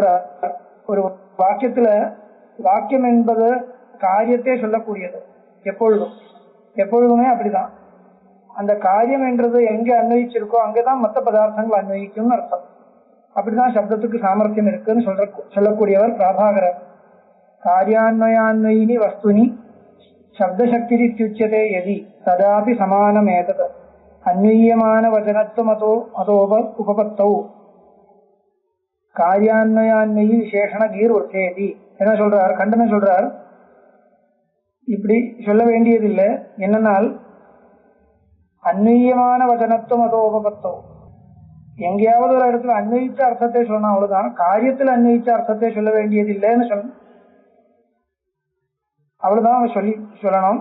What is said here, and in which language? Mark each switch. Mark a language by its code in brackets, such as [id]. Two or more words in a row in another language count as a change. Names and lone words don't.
[ta] ஒரு வாக்கியத்துல வாக்கியம் என்பது காரியத்தை சொல்லக்கூடியது. எப்பொழுதுமே அப்படிதான். அந்த காரியம் என்றது எங்க அன்வயிச்சிருக்கோ அங்கேதான் மற்ற பதார்த்தங்கள் அன்வயிக்கும்னு அர்த்தம். அப்படிதான் சப்தத்துக்கு சாமர்த்தியம் இருக்குன்னு சொல்லக்கூடியவர் பிராபாகரர். [sa] कार्यान्वयान्वयिनि वस्तुनि शब्दशक्तिरित्युच्यते यदि तदापि समानमेतत् अन्वीयमानवचनत्वमतो उपपत्तौ कार्यान्वयान्वयि விசேஷணகீர்வர்த்தேதி. [ta] என்ன சொல்றார்? கண்டனம் சொல்றார். இப்படி சொல்ல வேண்டியதில்லை. என்னன்னால் [sa] अन्वीयमान वचनत्वम् अतो उपपत्तौ, [ta] எங்கேயாவது ஒரு இடத்துல அன்வயிச்ச அர்த்தத்தை சொல்லணும், அவ்வளவுதான். காரியத்தில் அன்வயிச்ச அர்த்தத்தை சொல்ல வேண்டியதில்லைன்னு சொல்லணும், அவ்வளவுதான் சொல்லணும்.